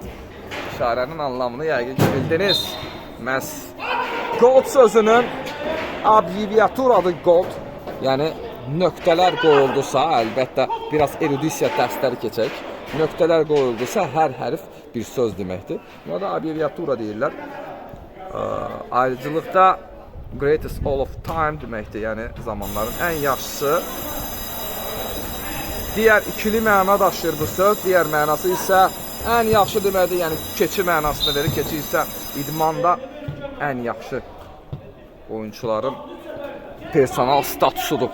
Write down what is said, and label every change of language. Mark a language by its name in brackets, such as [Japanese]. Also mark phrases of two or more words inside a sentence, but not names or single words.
[Azerbaijani] İşarənin anlamını yəqin ki bildiniz. Məhz gold sözünün abreviaturadır gold. Yəni nöqtələr qoyuldusa, əlbəttə biraz erudisiya dərsləri keçək. Nöqtələr qoyuldusa hər hərf bir söz deməkdir. Buna da abreviatura deyirlər. Ayrıcılıqda [English] greatest all of time [Azerbaijani] deməkdir. Yəni zamanların ən yaxşısı. Digər ikili məna daşıyır bu söz. Digər mənası isə ən yaxşı deməkdir. Yəni keçi mənasını verir. Keçi isə idmanda ən yaxşı oyuncuların personal statusudur.